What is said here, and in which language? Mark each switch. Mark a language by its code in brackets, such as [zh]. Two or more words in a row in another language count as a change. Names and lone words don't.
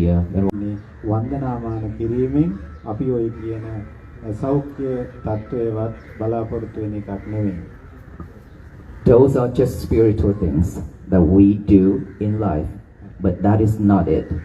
[si] වන්දනාමාන කිරීමෙන් අපි ඔය කියන සෞඛ්‍ය තත්ත්වයවත් බලාපොරොත්තු වෙන එකක් නෙවෙයි. [en] Those are just spiritual things that we do in life, but that is not it.